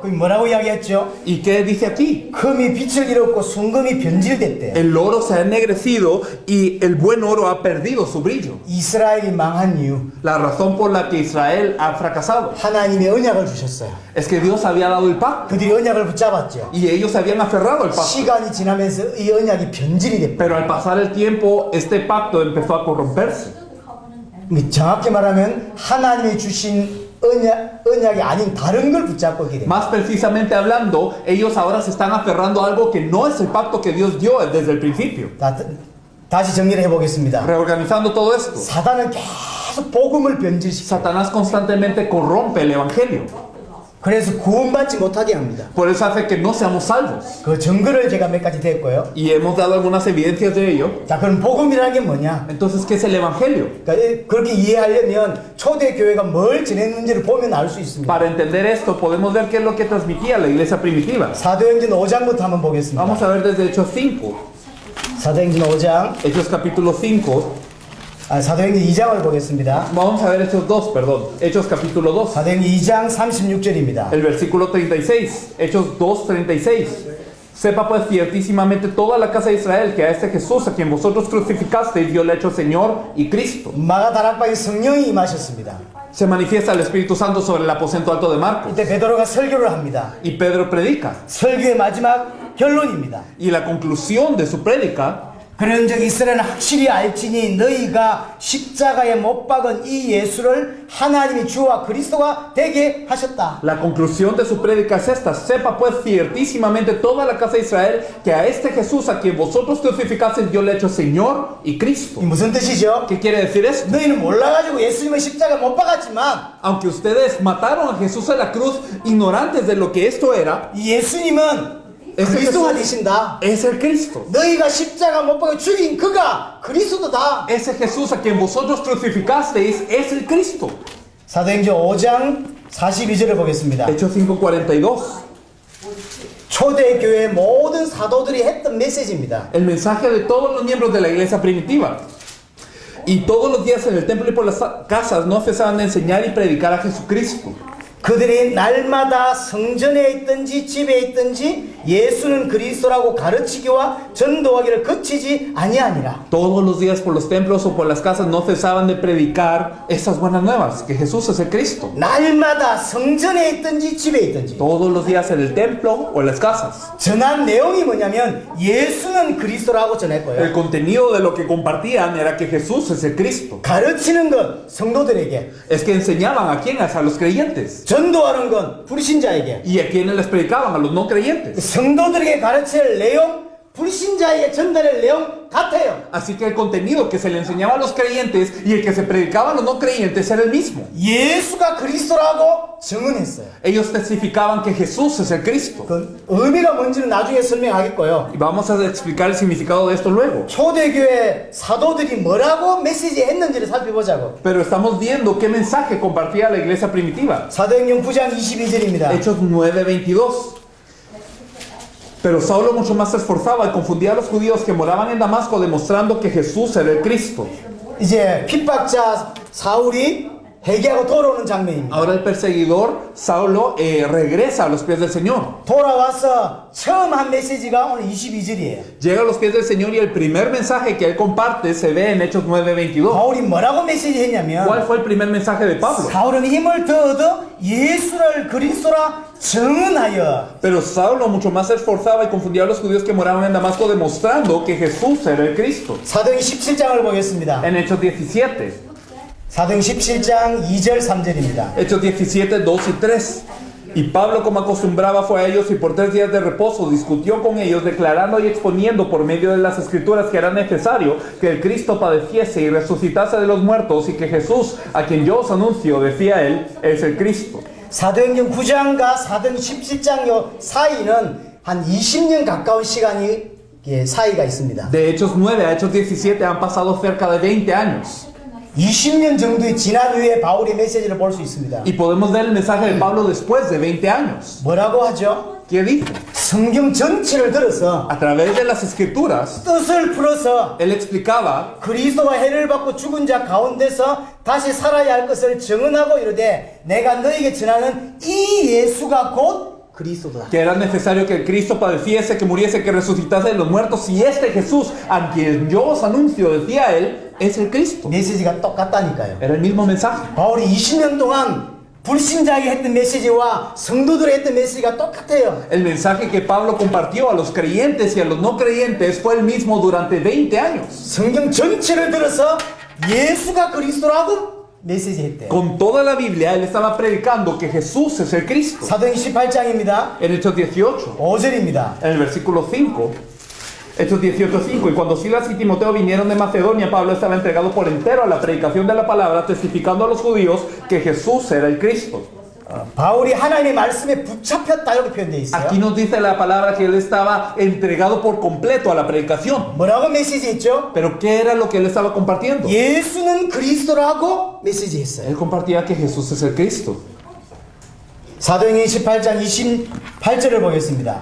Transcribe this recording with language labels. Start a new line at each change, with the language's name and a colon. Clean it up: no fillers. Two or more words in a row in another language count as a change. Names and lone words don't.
Korean: 그 뭐라고 이야기했죠?
Spanish: ¿Y qué dice aquí?
Korean: 금이 빛을 잃었고 순금이 변질됐대요.
Spanish: El oro se ha ennegrecido y el buen oro ha perdido su brillo.
Korean: 이스라엘이 망한 이유,
Spanish: La razón por la que Israel ha fracasado
Korean: 하나님의 언약을 주셨어요.
Spanish: es que Dios había dado el pacto
Korean: 그들이 언약을 붙잡았죠.
Spanish: y ellos se habían aferrado al pacto.
Korean: 시간이 지나면서 이 언약이 변질이 됐고,
Spanish: Pero al pasar el tiempo, este pacto empezó a corromperse.
Korean: 정확히 말하면 하나님이 주신 언약이 아닌 다른 걸 붙잡고 있게 돼요.
Spanish: Más precisamente hablando, ellos ahora se están aferrando a algo que no es el pacto que Dios dio desde el principio.
Korean: 다시 정리를 해보겠습니다.
Spanish: Reorganizando todo esto,
Korean: 사단은 계속 복음을 변질시켜.
Spanish: Satanás constantemente corrompe el evangelio.
Korean: 그래서 구원받지 못하게 합니다.
Spanish: Por eso hace que no seamos salvos.
Korean: 그 증거를 제가 몇 가지 댔고요.
Spanish: Y hemos dado algunas evidencias de ello.
Korean: 자, 그럼 복음이라는 게 뭐냐?
Spanish: Entonces, ¿qué es el evangelio?
Korean: 그러니까 그렇게 이해하려면 초대 교회가 뭘 지냈는지를 보면 알 수 있습니다.
Spanish: Para entender esto, podemos ver qué es lo que transmitía la iglesia primitiva.
Korean: 사도행전 5장부터 한번 보겠습니다.
Spanish: Vamos a ver desde Hechos 5.
Korean: 사도행전 5장,
Spanish: Hechos capítulo 5.
Korean: 사도행전 2장을 보겠습니다.
Spanish: Vamos a ver Hechos 2, perdón. Hechos capítulo 2.
Korean: 사도행전 2장 36절입니다.
Spanish: El versículo 36. Hechos 2, 36. Sepa pues ciertísimamente toda la casa de Israel que a este Jesús a quien vosotros crucificasteis Dios le ha hecho Señor y Cristo.
Korean: 마가다락방에 성령이 임하셨습니다.
Spanish: Se manifiesta el Espíritu Santo sobre el aposento alto de Marcos.
Korean: 이때 베드로가 설교를 합니다.
Spanish: Y Pedro predica.
Korean: 설교의 마지막 결론입니다.
Spanish: Y la conclusión de su prédica,
Korean: 그런즉 이스라엘은 확실히 알지니 너희가 십자가에 못 박은 이 예수를 하나님이 주와 그리스도가 되게 하셨다.
Spanish: la conclusión de su prédica es esta. Sepa pues ciertísimamente toda la casa de Israel que a este Jesús a quien vosotros crucificasteis Dios le ha hecho Señor y Cristo.
Korean: 이 무슨 뜻이죠?
Spanish: ¿Qué quiere decir esto?
Korean: 너희는 몰라가지고 예수님을 십자가에 못 박았지만
Spanish: Aunque ustedes mataron a Jesús en la cruz ignorantes de lo que esto era,
Korean: 이 예수님은
Spanish: ese
Korean: 그리스도가
Spanish: Jesús
Korean: 되신다.
Spanish: es el Cristo.
Korean: 너희가 십자가 못 박아 죽인 그가 그리스도다.
Spanish: Ese Jesús a quien vosotros crucificasteis es el Cristo.
Korean: 사도행전 5장 42절을 보겠습니다.
Spanish: Hechos 5:42.
Korean: 초대교회 모든 사도들이 했던 메시지입니다.
Spanish: El mensaje de todos los miembros de la iglesia primitiva. Y todos los días en el templo y por las casas no cesaban de enseñar y predicar a Jesucristo.
Korean: 그들이 날마다 성전에 있든지 집에 있든지 예수는 그리스도라고 가르치기와 전도하기를 그치지 아니하니라.
Spanish: Todos los días por los templos o por las casas no cesaban de predicar esas buenas nuevas, que Jesús es el Cristo.
Korean: 날마다 성전에 있든지 집에 있든지.
Spanish: Todos los días en el templo o en las casas.
Korean: 전한 내용이 뭐냐면 예수는 그리스도라고
Spanish: El
Korean: 전했고요.
Spanish: contenido de lo que compartían era que Jesús es el Cristo.
Korean: 가르치는 건 성도들에게,
Spanish: Es que enseñaban a quién, a los creyentes.
Korean: 전도하는 건 불신자에게,
Spanish: ¿Y a quiénes les predicaban? A los no creyentes.
Korean: 성도들에게 가르칠 내용, 불신자에게 전달할 내용 같아요.
Spanish: Así que el contenido que se le enseñaba a los creyentes y el que se predicaba a los no creyentes era el mismo.
Korean: 예수가 그리스도라고 증언했어요.
Spanish: Ellos testificaban que Jesús es el Cristo.
Korean: 그 의미가 뭔지는 나중에 설명하겠고요.
Spanish: Y vamos a explicar el significado de esto luego.
Korean: 초대교회 사도들이 뭐라고 메시지 했는지를 살펴보자고.
Spanish: Pero estamos viendo qué mensaje compartía la iglesia primitiva.
Korean: 사도행전 9장 22절입니다.
Spanish: Hechos 9:22. Pero Saulo mucho más se esforzaba y confundía a los judíos que moraban en Damasco, demostrando que Jesús era el Cristo.
Korean: 이제 핍박자 사울이 회개하고 돌아오는 장면입니다.
Spanish: Ahora el perseguidor Saulo regresa a los pies del Señor.
Korean: 돌아와서 처음 한 메시지가 오늘 22절이에요.
Spanish: Llega a los pies del Señor y el primer mensaje que él comparte se ve en Hechos 9:22.
Korean: 바울이 뭐라고 메시지 했냐면
Spanish: ¿Cuál fue el primer mensaje de Pablo?
Korean: 사울은 힘을 더 얻어 예수를 그리스도라 증언하여.
Spanish: Pero Saulo mucho más se esforzaba y confundía a los judíos que moraban en Damasco, demostrando que Jesús era el Cristo.
Korean: 사도행전 17장을 보겠습니다.
Spanish: En Hechos 17.
Korean: 사도행전 17장 2절 3절입니다.
Spanish: Hechos 17, 2 y 3. Y Pablo, como acostumbraba, fue a ellos y por 3 días de reposo discutió con ellos, declarando y exponiendo por medio de las escrituras que era necesario que el Cristo padeciese y resucitase de los muertos y que Jesús, a quien yo os anuncio, decía él, es el Cristo.
Korean: 사도행전 9장과 사도행전 17장 사이는 한 20년 가까운 시간이 사이가 있습니다.
Spanish: De Hechos 9 a Hechos 17 han pasado cerca de 20 años.
Korean: 20년 정도의 지난 후에 바울의 메시지를 볼 수 있습니다.
Spanish: Y podemos ver el mensaje de Pablo después de 20 años.
Korean: 뭐라고 하죠?
Spanish: ¿Qué dice?
Korean: 성경 전체를 들어서
Spanish: A través de las escrituras,
Korean: 뜻을 풀어서
Spanish: él explicaba
Korean: 그리스도와 해를 받고 죽은 자 가운데서 다시 살아야 할 것을 증언하고 이르되 내가 너에게 전하는 이 예수가 곧 그리스도다.
Spanish: que era necesario que el Cristo padeciese, que muriese, que resucitase de los muertos. Y este Jesús, a quien yo os anuncio, decía él, es el Cristo.
Korean: 메시지가 똑같다니까요.
Spanish: Era el mismo mensaje.
Korean: 바울이 20년 동안 불신자에게 했던 메시지와 성도들이 했던 메시지가 똑같아요.
Spanish: El mensaje que Pablo compartió a los creyentes y a los no creyentes fue el mismo durante 20 años.
Korean: 성경 전체를 들어서 예수가 그리스도라고 메시지했대요.
Spanish: Con toda la Biblia, él estaba predicando que Jesús es el Cristo.
Korean: 사도행 18장입니다.
Spanish: En Hechos 18,
Korean: 5절입니다.
Spanish: en el versículo 5, Hechos 18:5, y cuando Silas y Timoteo vinieron de Macedonia, Pablo estaba entregado por entero a la predicación de la palabra, testificando a los judíos que Jesús era el Cristo.
Korean: 바울이 하나님의 말씀에 붙잡혔다 이렇게 표현되어 있어요.
Spanish: Aquí nos dice la palabra que él estaba entregado por completo a la predicación.
Korean: 뭐라고 메시지했죠?
Spanish: Pero ¿qué era lo que él estaba compartiendo?
Korean: 예수는 그리스도라고 메시지했어요.
Spanish: Él compartía que Jesús es el Cristo.
Korean: 사도행전 18장 28절을 보겠습니다.